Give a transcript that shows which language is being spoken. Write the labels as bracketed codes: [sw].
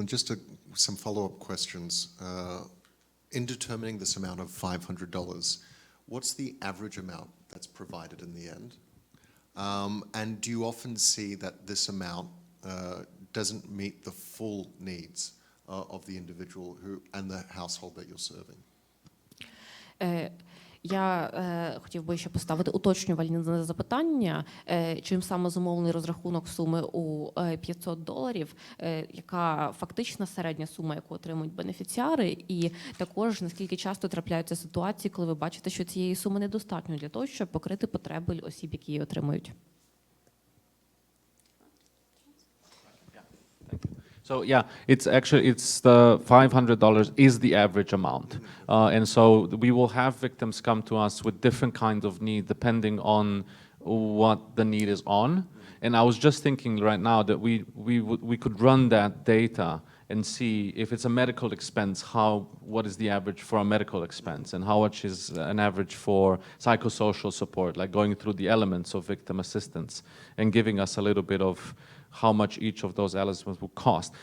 [en] And just some follow-up questions. In determining this amount of $500, what's the average amount that's provided in the end? And do you often see that this amount doesn't meet the full needs of the individual and the household that you're serving? [uk] Я хотів би ще поставити уточнювальне запитання. Чим саме зумовлений розрахунок суми у $500, яка фактична середня сума, яку отримують бенефіціари, і також наскільки часто трапляються ситуації, коли ви бачите, що цієї суми недостатньо для того, щоб покрити потреби осіб, які її отримують? [en] So yeah, it's the $500 is the average amount, and so we will have victims come to us with different kinds of need depending on what the need is on. And I was just thinking right now that we could run that data and see if it's a medical expense, what is the average for a medical expense, and how much is an average for psychosocial support, like going through the elements of victim assistance and giving us a little bit of how much each of those elements will cost.